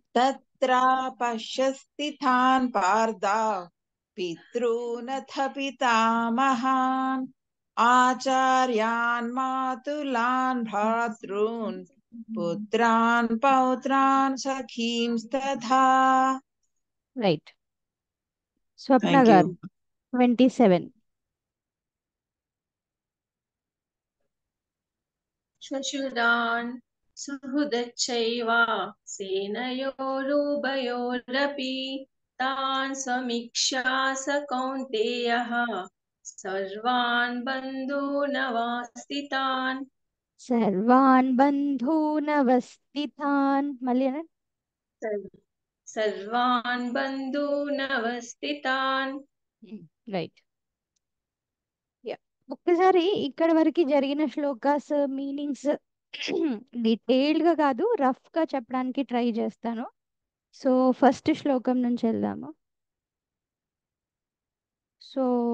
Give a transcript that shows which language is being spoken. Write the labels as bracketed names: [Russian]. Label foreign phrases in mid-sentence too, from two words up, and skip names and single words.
[Sanskrit] తత్రా పశ్యస్థితాన్ పార్థ పితॄనథ పితామహాన్ ఆచార్యాన్ మాతులాన్ భ్రాతॄన్ పుత్రాన్ పౌత్రాన్ సఖీంస్తథా. [Telugu] రైట్. స్వప్న [English] Thank you. గారు 27. [Sanskrit] श्वशुरान् सुहृदश्चैव सेनयोरुभयोरपि तान् समीक्षा स कौन्तेयः सर्वान् बन्धूनवास्तितान्. సర్వాన్ బంధూనవస్థితాన్. [Telugu] మళ్ళీ అనండి. [Sanskrit] सर्वान् बन्धूनवस्थितान्. [Telugu] రైట్. ఒక్కసారి ఇక్కడ వరకు జరిగిన శ్లోకాస్ [English] meanings detailed [Telugu] గా కాదు, రఫ్ గా చెప్పడానికి ట్రై చేస్తాను. [English] so first [Telugu] శ్లోకం నుంచి వెళ్దాము. సో